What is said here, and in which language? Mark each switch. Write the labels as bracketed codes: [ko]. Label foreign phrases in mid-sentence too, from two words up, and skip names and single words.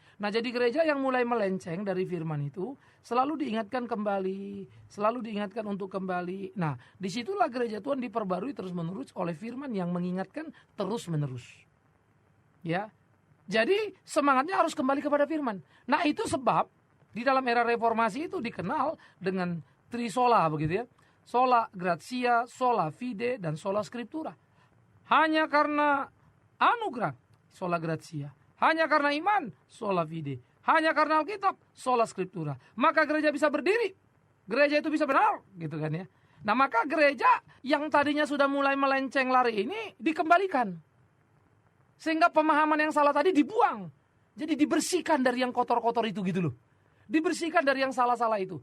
[id] Nah jadi gereja yang mulai melenceng dari firman itu selalu diingatkan kembali, selalu diingatkan untuk kembali. Nah disitulah gereja Tuhan diperbarui terus-menerus oleh firman yang mengingatkan terus-menerus. Ya, jadi semangatnya harus kembali kepada firman. Nah itu sebab di dalam era reformasi itu dikenal dengan trisola begitu ya. [la] Sola gratia, sola fide, dan sola scriptura. [id] Hanya karena anugerah, [la] sola gratia. [id] Hanya karena iman, [la] sola fide. [id] Hanya karena Alkitab, [la] sola scriptura. [id] Maka gereja bisa berdiri. Gereja itu bisa benar, gitu kan ya. Nah maka gereja yang tadinya sudah mulai melenceng lari ini dikembalikan. Sehingga pemahaman yang salah tadi dibuang. Jadi dibersihkan dari yang kotor-kotor itu gitu loh. Dibersihkan dari yang salah-salah itu.